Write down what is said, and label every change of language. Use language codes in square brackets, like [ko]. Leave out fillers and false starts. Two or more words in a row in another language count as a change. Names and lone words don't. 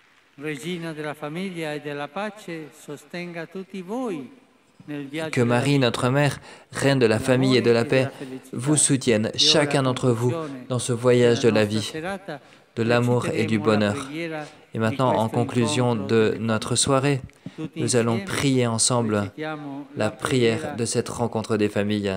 [it] Regina della famiglia e della pace, sostenga tutti voi nel viaggio [fr] Que Marie, notre Mère, Reine de la famille et de la paix, vous soutienne, chacun d'entre vous, dans ce voyage de la vie, de l'amour et du bonheur. Et maintenant, en conclusion de notre soirée, nous allons prier ensemble la prière de cette rencontre des familles.